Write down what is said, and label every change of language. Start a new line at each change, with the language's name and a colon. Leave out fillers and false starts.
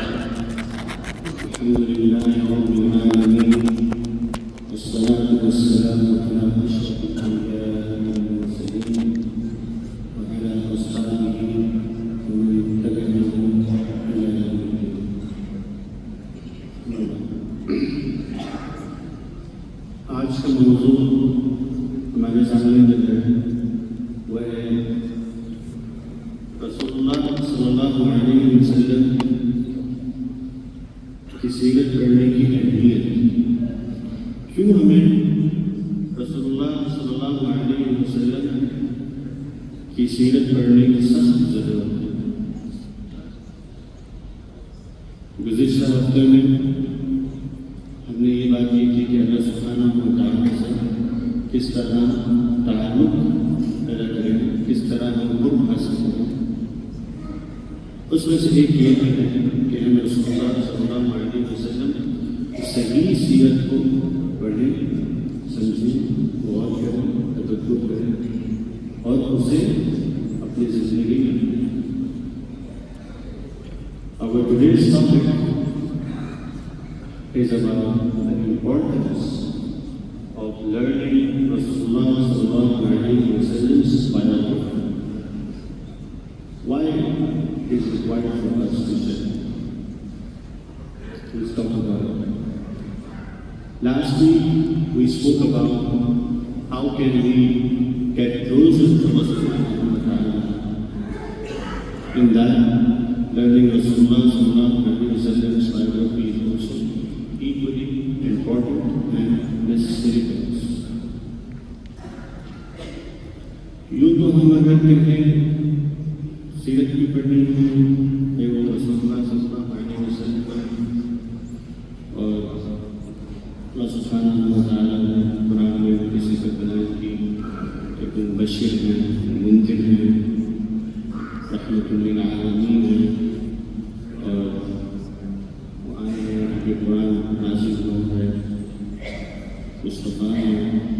Arabic: الحمد لله رب العالمين والصلاة والسلام على أشرف الأنبياء والمرسلين وعلى أصحابه ومن تبعهم إلى يوم الدين.
Urdu: آج کا موضوع ہمارے سامنے ہے وہ رسول اللہ صلی اللہ علیہ وسلم کی سیرت پڑھنے کی اہمیت. کیوں ہمیں رسول اللہ صلی اللہ علیہ وسلم کی سیرت پڑھنے کی سخت ضرورت ہے. گزشتہ ہفتے میں ہم نے یہ بات کی تھی کہ اللہ سبحانہ و تعالیٰ سے کس طرح تعلق پیدا کریں، کس طرح ہم قرب حاصل کریں. اس میں سے ایک یہ ہے کہ ہمیں رسول اللہ صلی اللہ علیہ وسلم کی صحیح سیرت کو پڑھیں، سمجھیں، غور کریں، تدبر کریں اور اسے اپنی زندگی میں لیں.
English: Our today's topic is about the importance of learning Rasulullah sallallahu alaihi wasallam's biography. Why is it required for us to study? Let's talk about it. Last week we spoke about how can we get closer to Allah subhanahu wa ta'ala. In that, learning Rasulullah sallallahu alaihi wasallam's biography is also equally important and necessary for us.
Urdu: یوں تو ہم اگر کہیں سیرت کی پڑھنی ہے وہ رسول اللہ صلی اللہ علیہ وسلم پر، اور اللہ سبحانہ و تعالیٰ نے قرآن میں کسی پر بیان کی ایک مبشر ہے، منذر ہے، رحمۃ للعالمین ہے، اور وہ آئے ہیں کہ قرآن نازل ہوا ہے، مصطفیٰ ہے.